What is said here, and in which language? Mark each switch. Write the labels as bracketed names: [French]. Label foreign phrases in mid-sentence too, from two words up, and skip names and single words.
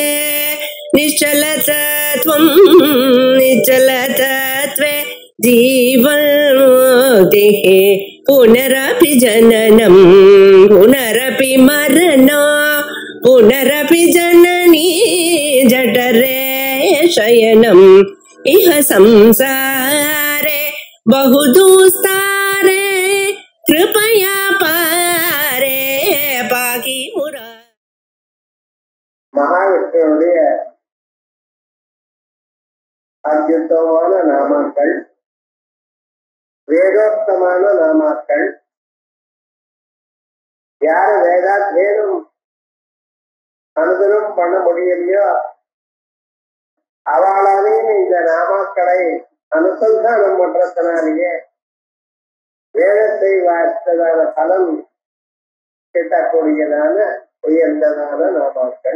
[Sanskrit] निश्चलतत्वं निश्चलतत्वे जीवन्मुक्तिः पुनरपि जननं पुनरपि मरणं पुनरपि जननी जठरे शयनम् इह संसारे बहुदुस्तारे कृपया पारे पाकि मुरा. [Tamil] மகாவிஷ்ணுடைய அத்யுத்தமான நாமாக்கள், வேதோக்தமான நாமாக்கள். யாரு வேதம் அனுதினம் பண்ண முடியலையோ அவளாலேயும் இந்த நாமாக்களை அனுசந்தானம் பண்றதுனாலேயே வேதத்தை வார்த்ததான பலன் கிட்டக்கூடியதான உயர்ந்ததான நாமாக்கள்.